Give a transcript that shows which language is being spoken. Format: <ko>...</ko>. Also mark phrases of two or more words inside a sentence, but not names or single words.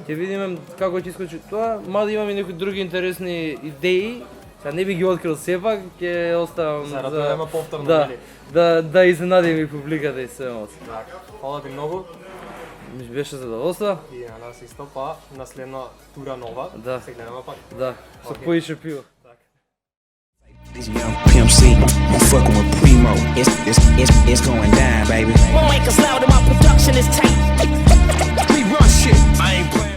<mk>Ќе видиме како ќе искочи тоа, мада имаме некои други интересни идеи. Сега не би ги открил сепак, ќе оставам Зарад да нема повторно, да, нели? да изненадиме и публиката и се оце. Така, фала ти многу. Ми беше задоволство. И на нас исто, па на следна тура нова, Да. се гледаме пак. Да, со Окей. поише пиво.</mk> <en>These young Pimp C, I'm fucking with Primo. It's going down, baby. Won't make us loud and my production is tight. We run shit. I ain't playing.</en>